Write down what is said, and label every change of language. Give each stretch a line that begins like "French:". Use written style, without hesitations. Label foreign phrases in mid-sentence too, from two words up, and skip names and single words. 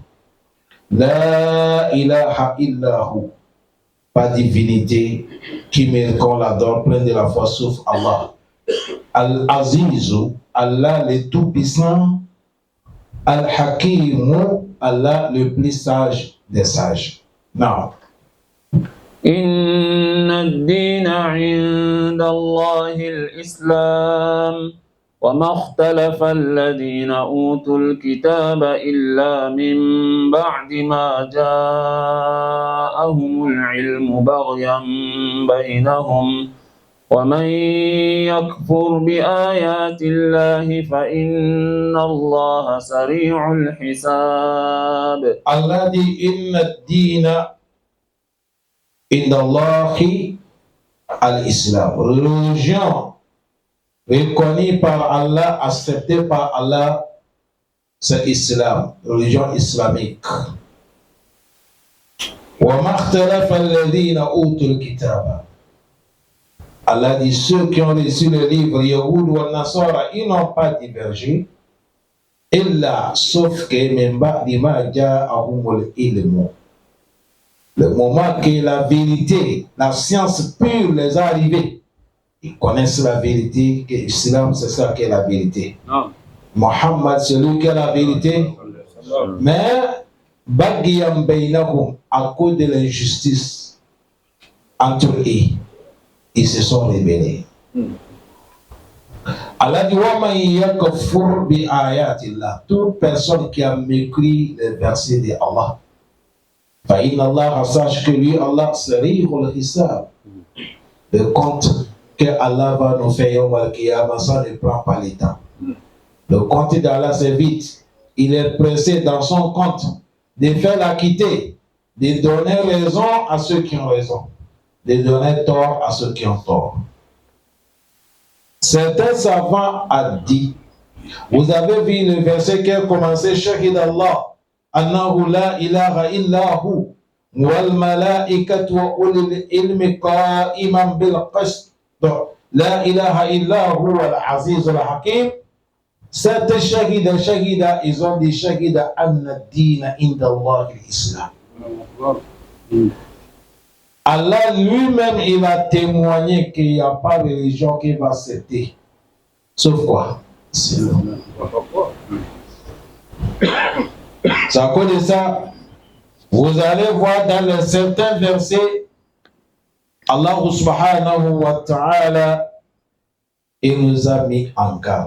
Arabic: لا إله إلا هو.
French: Pas divinité qui mérite qu'on l'adore, plein de la foi, sauf Allah. Al-Azizu, Allah le Tout-Puissant, Al-Hakimu, Allah le plus sage des sages. Now.
Arabic: إن الدين عند الله الإسلام وما اختلف الذين أوتوا الكتاب إلا من بعد ما جاءهم العلم بغيا بينهم ومن يكفر بآيات الله فإن الله سريع الحساب.
French: Allah dit
Arabic: إن الدين عند الله الإسلام.
French: Religion reconnue par Allah, acceptée par Allah, c'est l'Islam, religion islamique.
Arabic: وَمَا اخْتَلَفَ الَّذِينَ أُوتُوا الْكِتَابَ.
French: Allah dit ceux qui ont reçu le livre, Yahoud ou Nasara, ils n'ont pas divergé.
Arabic: Illa,
French: sauf que même
Arabic: بعد ما جاءهم العلم.
French: Le moment que la vérité, la science pure les est arrivée, ils connaissent la vérité, que l'islam c'est ça qui est la vérité. Non. Mohammed c'est lui qui est la vérité. Mais
Arabic: بغيا بينهم,
French: à cause de l'injustice entre eux, ils se sont rebellés. Allah dit
Arabic: ومن يكفر بآيات الله,
French: toute personne qui a mépris les versets de Allah.
Arabic: فإن الله,
French: sache que lui Allah
Arabic: سريع الحساب.
French: Le compte que Allah va nous faire
Arabic: يوم القيامة,
French: ça ne prend pas le temps. Le compte d'Allah c'est vite. Il est pressé dans son compte de faire l'acquitter, de donner raison à ceux qui ont raison, de donner tort à ceux qui ont tort. Certains savants ont dit, vous avez vu le verset qui a commencé,
Arabic: شهد الله، أنه لا إله إلا هو، والملائكة وأولو العلم قائما بالقسط، لا إله إلا هو والعزيز الحكيم.
French: Certains shahida, ils ont dit
Arabic: شهد أن الدين عند الله
French: l'islam. Allah lui-même, il a témoigné qu'il n'y a pas de religion qui va accepter. Sauf quoi? C'est l'homme. C'est à cause de ça, vous allez voir dans les certains versets,
Arabic: الله سبحانه وتعالى,
French: il nous a mis en garde.